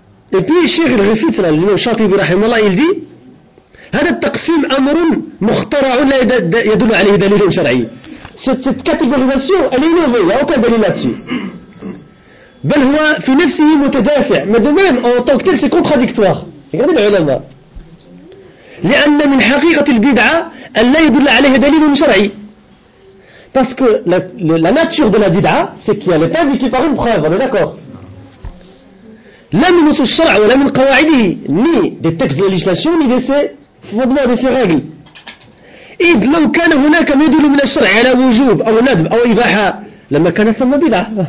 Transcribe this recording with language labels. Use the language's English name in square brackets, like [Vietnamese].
[French] Et puis, Cheikh, il réfute cela, le nom Shatibi Rahimallah, il dit, [Arabic] هذا التقسيم أمر مخترع لا يدل عليه دليل شرعي. [French] Cette catégorisation, elle est innovée, il n'y a aucun dalil là-dessus. [Arabic] بل هو في نفسه متدافع. [French] Mais de même, en tant que tel, c'est contradictoire. Regardez les ulama. [Arabic] لأن من حقيقة البدعة أن لا يدل عليه دليل شرعي. [French] Parce que la nature de la bid'a, c'est qu'il n'est pas indiqué par une preuve, on est d'accord? Ni des textes de législation, ni des fondements de ces règles. Et quand il y a un idole de la charia à la wujoub, ou nadb, ou ibaha, [Arabic] la makana fama bid'a.